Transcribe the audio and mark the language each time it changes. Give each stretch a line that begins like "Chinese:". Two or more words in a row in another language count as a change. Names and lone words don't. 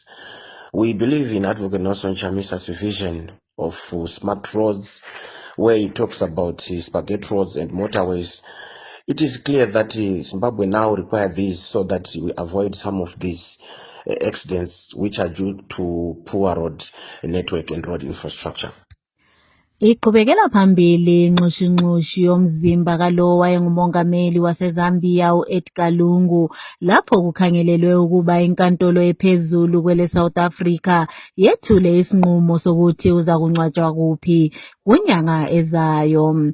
English: We believe in Advocate Nelson Chamisa's vision of smart roads, where he talks about spaghetti roads and motorways. It is clear that Zimbabwe now requires these so that we avoid some of these accidents which are due to poor road network and road infrastructure.
Xhosa: Iqhubekela phambili inxushunxushi yomzimba kalo wayengumongameli waseZambia uEdgar Lungu lapho kukhangelelwe ukuba inkantolo ephezulu kwele South Africa yethule isinqumo sokuthi uza kungcwatshwa kuphi kunyanga ezayo.